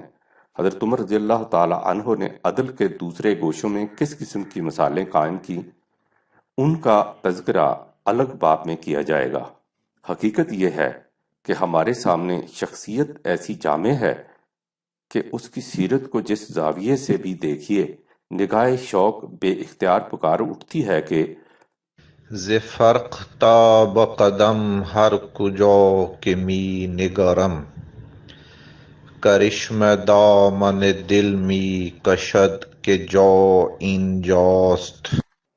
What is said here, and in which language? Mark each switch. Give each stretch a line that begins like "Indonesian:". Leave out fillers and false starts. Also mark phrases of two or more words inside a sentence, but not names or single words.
Urdu: حضرت عمر رضی اللہ تعالی عنہ نے عدل کے دوسرے گوشوں میں کس قسم کی مثالیں قائم کی، ان کا تذکرہ الگ باب میں کیا جائے گا۔ حقیقت یہ ہے کہ ہمارے سامنے شخصیت ایسی جامع ہے کہ اس کی سیرت کو جس زاویے سے بھی دیکھیے، نگاہ شوق بے اختیار پکار اٹھتی ہے کہ
Persian: ز فرق تا بقدم ہر کجا که می نگرم، کرشم دامن دل می کشد که جا اینجاست.